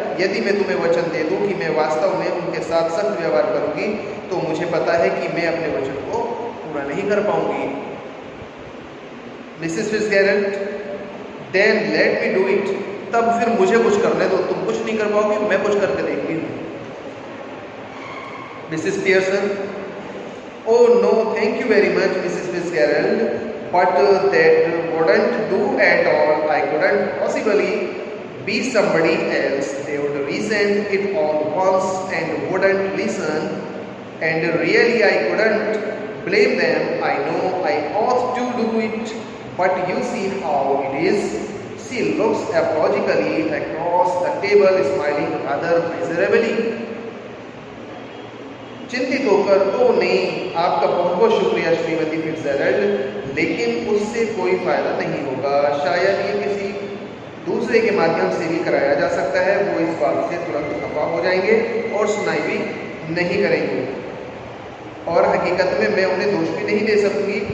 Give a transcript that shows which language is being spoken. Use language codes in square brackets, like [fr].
[hi] यदि मैं तुम्हें वचन दे दूं कि मैं वास्तव में उनके साथ सख्त व्यवहार करूंगी, तो मुझे पता है कि मैं अपने वचन को पूरा नहीं कर पाऊंगी। Mrs Fitzgerald, [en] then let me do it, [hi] तब फिर मुझे कुछ करने दो, तुम कुछ नहीं कर पाओगे, मैं कुछ करके देखती हूँ। [en] Mrs Pearson, oh no, thank you very much, Mrs. Fitzgerald, but that wouldn't do at all. I couldn't possibly be somebody else. They would resent it all once and wouldn't listen, and really I couldn't blame them. I know I ought to do it, but you see how it is. She looks apologically across the table, smiling rather miserably. [hi] चिंतित होकर, तो नहीं, आपका बहुत बहुत शुक्रिया Shrimati Fitzgerald, लेकिन उससे कोई फायदा नहीं होगा। शायद ये किसी दूसरे के माध्यम से भी कराया जा सकता है। वो इस बात से तुरंत खफा हो जाएंगे और सुनाई भी नहीं करेंगे, और हकीकत में मैं उन्हें दोष भी नहीं दे सकूंगी।